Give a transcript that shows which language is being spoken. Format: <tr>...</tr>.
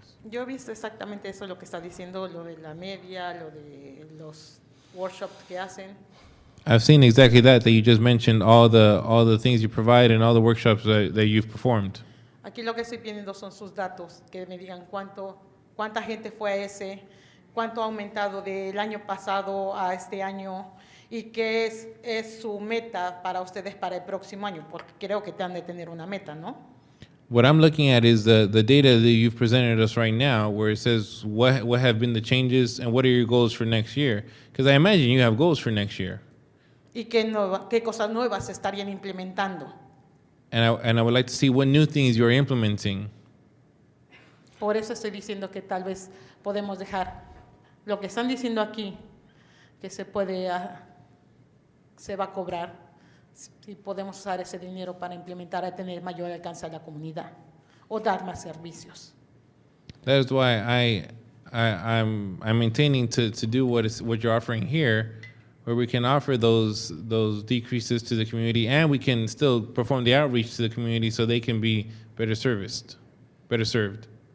<es>Yo he visto exactamente eso, lo que está diciendo, lo de la media, lo de los workshops que hacen.</es> <en>I've seen exactly that you just mentioned, all the things you provide and all the workshops that you've performed.</en> <es>Aquí lo que estoy pidiendo son sus datos, que me digan cuánta gente fue a ese, cuánto ha aumentado del año pasado a este año y qué es su meta para ustedes para el próximo año, porque creo que te han de tener una meta, ¿no?</es> <en>What I'm looking at is the data that you've presented us right now, where it says what have been the changes and what are your goals for next year? Because I imagine you have goals for next year.</en> <es>Y qué cosas nuevas estarían implementando.</es> <en>And I would like to see what new things you're implementing.</en> <es>Por eso estoy diciendo que tal vez podemos dejar lo que están diciendo aquí, que se va a cobrar, si podemos usar ese dinero para implementar, a tener mayor alcance a la comunidad o dar más servicios.</es> <en>That is why I'm maintaining to do what you're offering here, where we can offer those decreases to the community, and we can still perform the outreach to the community so they can be better served.</en>